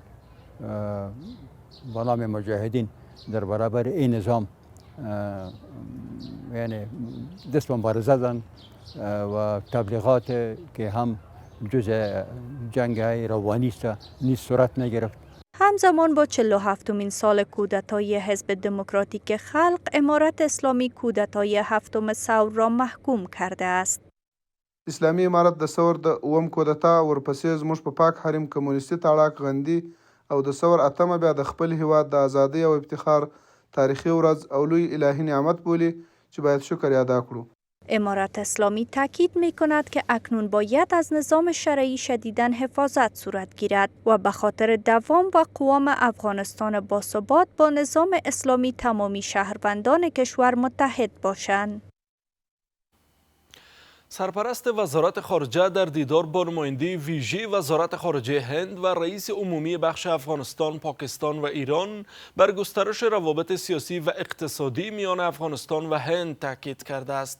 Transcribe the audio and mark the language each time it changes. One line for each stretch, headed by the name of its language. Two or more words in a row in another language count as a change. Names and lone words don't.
Persian: به نام مجاهدین در برابر این نظام یعنی دست مبارزه زدند و تبلیغات که هم جز جنگ روانی است نیز صورت نگرفت. همزمان با 47مین سال کودتای حزب دموکراتیک خلق، امارت اسلامی کودتای هفتم ثور را محکوم کرده است.
Pashto: اسلامي امارت د ثور د اوم کودتا ورپسې زموږ په پاک حریم کمونیستي تاړاک غندي او د ثور اتمه بیا د خپل هیواد د ازادۍ او افتخار تاریخی ورځ او لوی الهی نعمت بولی چې باید شکر ادا کړو.
Persian: امارت اسلامی تاکید می کند که اکنون باید از نظام شرعی شدیداً حفاظت صورت گیرد و به خاطر دوام و قوام افغانستان باثبات با نظام اسلامی تمامی شهروندان کشور متحد باشند. سرپرست وزارت خارجه در دیدار با نماینده ویژه وزارت خارجه هند و رئیس عمومی بخش افغانستان، پاکستان و ایران بر گسترش روابط سیاسی و اقتصادی میان افغانستان و هند تاکید کرده است.